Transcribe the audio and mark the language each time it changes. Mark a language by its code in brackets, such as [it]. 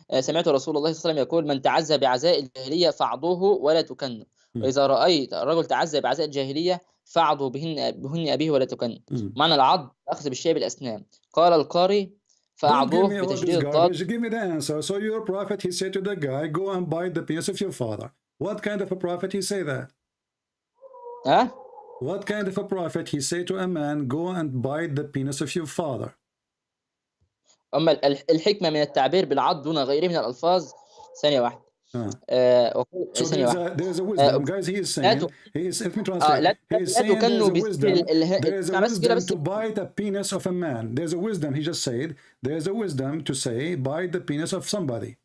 [ar] سمعت رسول الله صلى الله عليه وسلم يقول من تعزى بعزاء الجاهلية فاعضوه ولا تكن. وإذا رأيت الرجل تعزى بعزاء الجاهلية فاعضه بهن أبيه ولا تكن. معنى العض أخذ بالشيء بالأسنان. قال القاري فأعضوه بتشديد الضاد. [en] Give me the answer. So your prophet, he said to the guy, go and bite the penis of your father. What kind of a prophet he say that? What kind of a prophet he say to a man, go and bite the penis of your father? [ar] أما الحكمة من التعبير بالعض دون غيره من الألفاظ. ثانية واحدة. [en] So there's a wisdom, guys. He is saying, let me translate. He is saying there is a wisdom to bite the penis of a man. There's a wisdom. He just said there's a wisdom to say bite the penis of somebody.